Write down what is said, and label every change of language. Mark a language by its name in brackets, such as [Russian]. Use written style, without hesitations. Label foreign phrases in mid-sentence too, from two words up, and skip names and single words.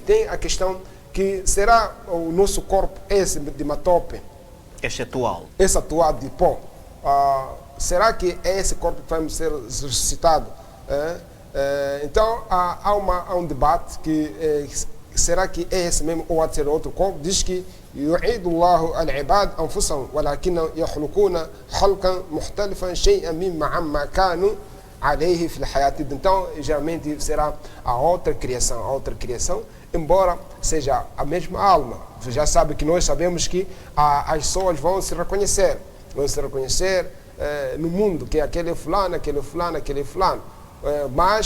[Portuguese] Tem a questão que será o nosso corpo esse de matope, esse atual de pó, será que é esse corpo que vai ser ressuscitado? Então há um debate que será que é esse mesmo ou há de ser outro corpo? Diz que [Arabic] يعيد الله العباد أنفسهم ولكن يخلقون خلقا مختلفا شيئا مما عما كانوا عليه في الحياة. [Portuguese] Então geralmente será a outra criação, embora seja a mesma alma. Você já sabe que nós sabemos que as pessoas vão se reconhecer no mundo, que aquele é fulano, mas